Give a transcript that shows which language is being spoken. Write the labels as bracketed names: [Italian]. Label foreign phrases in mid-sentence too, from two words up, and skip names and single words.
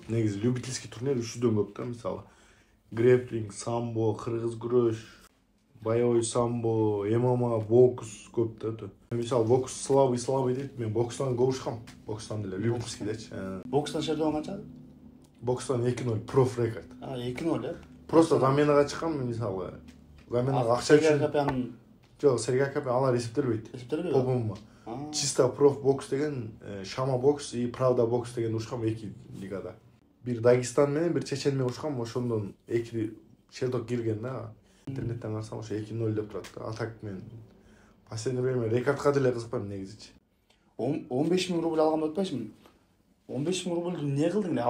[Kyrgyz] Негизи [Russian] любительский турнир [Kyrgyz] 300дөн көп да, мисалы. Грэплинг, самбо, кыргыз күрөш, [Russian] боевой самбо, [Kyrgyz] ММА, бокс көп да. Мисалы бокс слабый дейт. Мен бокстан көп урушкам. Бокстан деле любительский дечи. Бокстан шердон канча? Бокстан 2-0 проф рекорд. 2-0 э? Просто заменага чыккам, мисалы. Заменага акча үчүн. Жок, Сергей Капян алар эсептелбейт. По-моему. Чисто проф бокс деген, Шама бокс и Правда бокс деген урушкам 2 лигада. Бир Дагестан менен, бир Чечен менен урушкам, ошондон 2 шердок кирген да. Интернеттен карасам ошо 2-0 деп турат да. А так мен [Russian] последнее время [Kyrgyz] рекордка деле кызыкпайм негизичи. 15 000 рубль алган деп атпайсыңбы? 15 000 рубльдү эмне кылдың эле?